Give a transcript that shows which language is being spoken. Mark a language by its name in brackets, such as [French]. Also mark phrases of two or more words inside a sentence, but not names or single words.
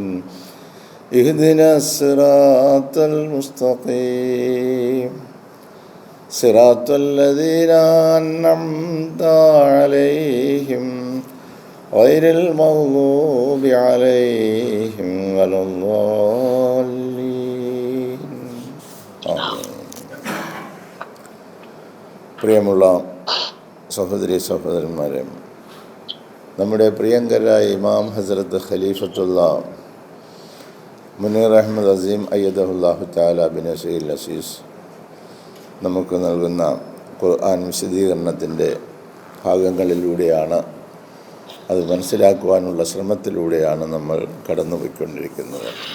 [Arabic] اهدنا الصراط المستقيم صراط الذين أنعمت عليهم غير المغضوب عليهم ولا الضالين. [Malayalam] പ്രിയമുള്ള സഹോദരി സഹോദരന്മാരെ, നമ്മുടെ പ്രിയങ്കരായ ഇമാം ഹസ്രത്ത് ഖലീഫത്തുള്ള മുനീർ അഹമ്മദ് അസീം [Arabic] أيده الله تعالى بنصره العزيز [Malayalam] നമുക്ക് നൽകുന്ന ഖുർആൻ വിശദീകരണത്തിൻ്റെ ഭാഗങ്ങളിലൂടെയാണ്, അത് മനസ്സിലാക്കുവാനുള്ള ശ്രമത്തിലൂടെയാണ് നമ്മൾ കടന്നുപോയിക്കൊണ്ടിരിക്കുന്നത്.